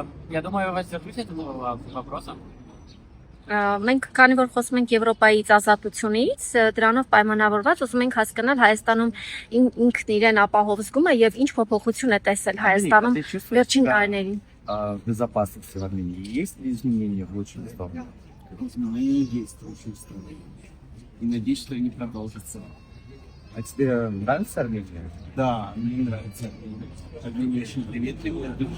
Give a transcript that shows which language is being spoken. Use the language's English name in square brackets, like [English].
[Russian] Я думаю, воздержусь от этого вопроса. [Armenian] Մենք քանի որ խոսում ենք Եվրոպայից ազատությունից, դրանով պայմանավորված ուզում ենք հասկանալ Հայաստանում ինքն իրեն ապահով զգում է եւ ինչ փոփոխություն է տեսել Հայաստանում վերջին տարիներին։ [Russian] Безопасность в Армении есть изменения в лучшую сторону? Изменения есть в лучшую сторону. И надеюсь, что они продолжатся. А тебе нравится Армения? Да, мне нравится Армения. Армения очень приветливая.